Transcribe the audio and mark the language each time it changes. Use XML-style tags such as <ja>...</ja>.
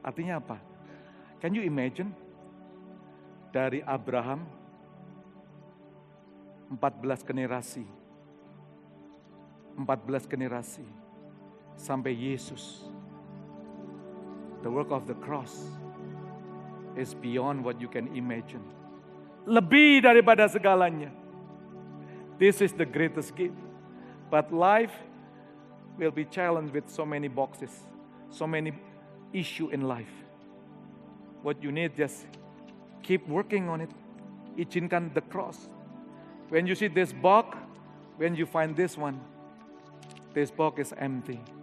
<id>Artinya apa?</id> <en>Can you imagine?</en> <id>Dari Abraham, 14 generasi. 14 generasi. Sampai Yesus.</id> <en>The work of the cross is beyond what you can imagine.</en> <id>Lebih daripada segalanya.</id> <en>This is the greatest gift. But life will be challenged with so many boxes. So many issues in life. What you need just keep working on it.</en> <id>Izinkan</id> <en>the cross. When you see this box, when you find this one, this box is empty.</en>